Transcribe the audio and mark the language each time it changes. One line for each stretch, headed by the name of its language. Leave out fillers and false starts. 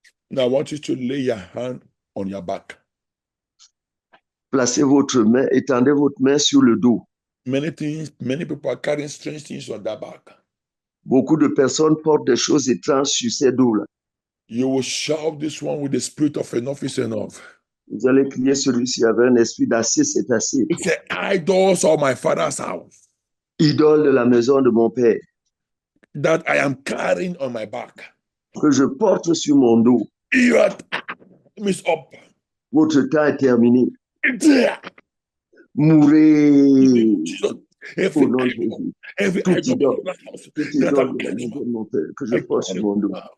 English: Now I want you to lay your hand on your back.
French: Placez votre main, étendez votre main sur le dos.
English: Many people are carrying strange things on their back.
French: Beaucoup de personnes portent des choses étranges sur ces dos-là.
English: You will shout this one with the spirit of enough is enough.
French: Vous allez crier celui-ci avec un esprit d'assez, c'est assez.
English: It's the idols of my father's house.
French: Idole de la maison de mon père.
English: That I am carrying on my back.
French: Que je porte sur mon dos.
English: Your time is up.
French: Votre temps est terminé. Mourez. Au nom de Jésus. Tout idole de la maison de mon père que je porte sur mon dos.